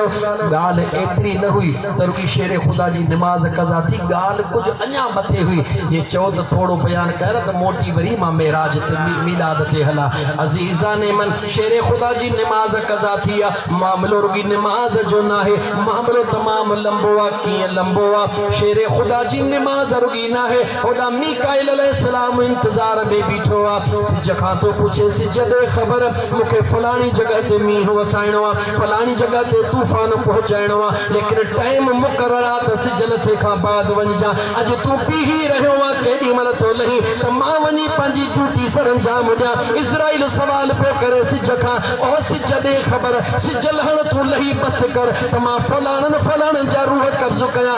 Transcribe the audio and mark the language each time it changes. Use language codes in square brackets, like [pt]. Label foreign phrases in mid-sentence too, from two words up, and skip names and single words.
[sd] ॻाल्हि एतिरी न हुई त रुकी शेर ख़ुदा जी नमाज कज़ा थी, ॻाल्हि कुझु अञा मथे हुई। ये चओ त थोरो बयान कर त मोटी वरी मां मेराज ते मीलाद ते हला। अज़ीज़ान मन शेर ख़ुदा जी नमाज कज़ा थी आहे। मामलो रुगी नमाज जो न आहे, मामलो तमामु लंबो आहे। कीअं लंबो आहे? शेर ख़ुदा जी नमाज रुगी ना है, ओदा मीकाइल अलैहिस्सलाम इंतजार में बीठो आ। सिज खां तो पूछे, सिज दे खबर मुखे फलानी जगह ते मींह वसाइणो आ, फलानी जगह ते तूफान पहुचाइणो आ, लेकिन टाइम मुकर्रर आ त सिज लथे खां बाद वञजा। अज तू बीही रहियो आ, केॾी महिल तो लही त मां वञी पंहिंजी ड्यूटी सरंजाम ॾियां। इज़राइल सवाल पियो करे सिज खां, ओ सिज दे खबर, सिज लहण तू लही बस कर त मां फलाणनि जा रूह कब्ज़ कयां।